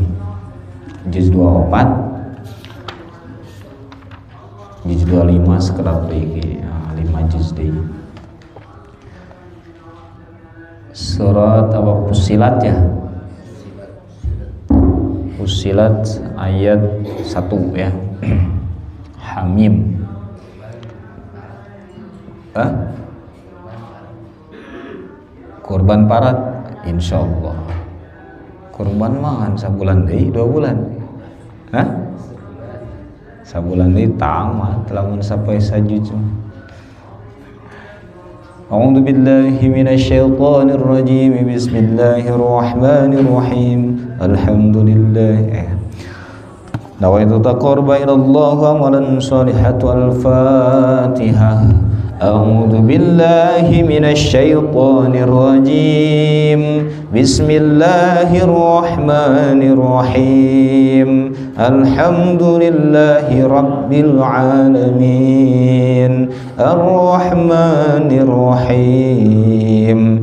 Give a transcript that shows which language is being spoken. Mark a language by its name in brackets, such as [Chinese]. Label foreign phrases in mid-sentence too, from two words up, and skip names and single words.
[Indonesian] Juz 24, juz 25 sekedar lagi 5 juz deh. Surat apa? Fussilat ya? Fussilat ayat 1 ya. [Arabic] Hamim. [Sundanese] Kurban parat insyaallah. Kurban mangan sabulan deui 2 bulan. Sabulan deui tamat lamun sampai sajuz. [Arabic] أعوذ بالله من الشيطان الرجيم. Bismillahirrahmanirrahim. Alhamdulillah. نويت تقربا إلى الله عملا صالحا. Al-Fatihah. أعوذ بالله من الشيطان الرجيم. Bismillahirrahmanirrahim. الحمد لله رب العالمين. الرحمن الرحيم.